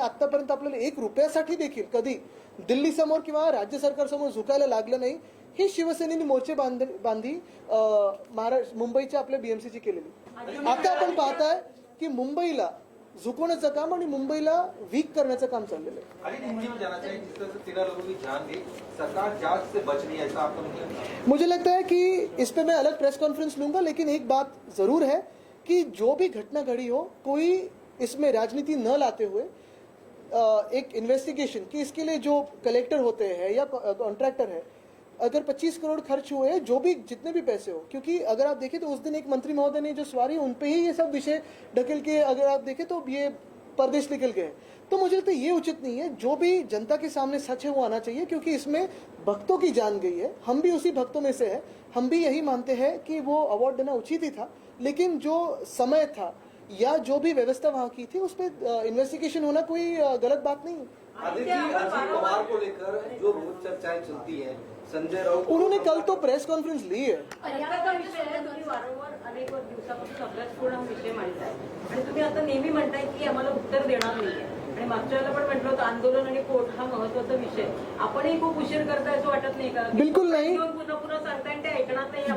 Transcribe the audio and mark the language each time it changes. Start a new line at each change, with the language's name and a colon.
Marathi: आतापर्यंत आपल्याला 1 रुपयासाठी देखील कधी दिल्लीसमोर किंवा राज्य सरकारसमोर झुकायला लागलं नाही. ही शिवसेनेने मोर्चे बांधी मुंबईच्या आपल्या बीएमसीची केलेली. आता आपण पाहताय की मुंबईला झुकवण्याचं काम आणि मुंबईला वीक करण्याचं काम चाललेलं आहे.
Hindi: अली हिंदी में जाना चाहिए, जिस तरह से 13 लोगों की जान गई, सरकार जांच से बच रही है, ऐसा आपको नहीं लगता? मुझे लगता है कि इस पे मैं अलग प्रेस कॉन्फ्रेंस लूंगा, लेकिन एक बात जरूर है कि जो भी घटना घड़ी हो, कोई इसमें राजनीति न लाते हुए एक इन्वेस्टिगेशन कि इसके लिए जो कलेक्टर होते हैं या कॉन्ट्रैक्टर है, अगर 25 करोड़ खर्च हुए, जो भी जितने भी पैसे हो, क्योंकि अगर आप देखें तो उस दिन एक मंत्री महोदय ने जो सवारी उन पे ही ये सब विषय ढकेल के, अगर आप देखें तो ये परदेश निकल गए. तो मुझे लगता है ये उचित नहीं है. जो भी जनता के सामने सच है वो आना चाहिए, क्योंकि इसमें भक्तों की जान गई है. हम भी उसी भक्तों में से हैं. हम भी यही मानते हैं कि वो अवार्ड देना उचित ही था, लेकिन जो समय था या जो भी व्यवस्था वहाँ की थी उस पर इन्वेस्टिगेशन होना कोई गलत बात नहीं है. आदित्य अजीत पवार को लेकर जो रोज चर्चाएं चलती हैं, संजय राउत उन्होंने कल तो प्रेस कॉन्फ्रेंस ली है.
Marathi: पर्यावरण विषय आहे, तुम्ही वारंवार अनेक दिवसापासून अभ्यासपूर्ण हा विषय मांडताय आणि तुम्ही आता नेहमी म्हणताय की आम्हाला उत्तर देणार नाहीये आणि मागच्या वेळेला पण म्हटलं होतं आंदोलन आणि कोर्ट हा महत्वाचा विषय. आपणही खूप उशीर करताय असं वाटत नाही का? बिलकुल नाही. पुन्हा पुन्हा सांगताय आणि ते ऐकणार नाही.